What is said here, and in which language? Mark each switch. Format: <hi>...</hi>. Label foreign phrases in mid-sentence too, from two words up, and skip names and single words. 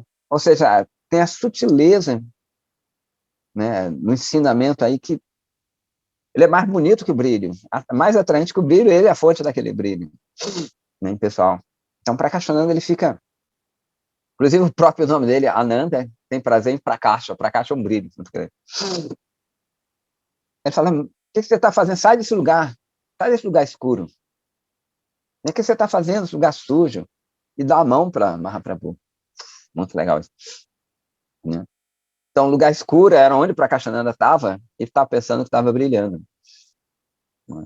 <pt>Ou seja, tem a sutileza, né, no ensinamento aí que ele é mais bonito que o brilho, mais atraente que o brilho, ele é a fonte daquele brilho, né, pessoal? Então, Prakashananda, ele fica... Inclusive, o próprio nome dele, Ananda, tem prazer em Prakasha. Prakasha é um brilho. Ele fala, o que você está fazendo? Sai desse lugar escuro. O que você está fazendo nesse lugar sujo? E dá a mão para Mahaprabhu. Muito legal isso, né? Então, o lugar escuro era onde Prakashananda estava, ele estava pensando que estava brilhando, né?</pt>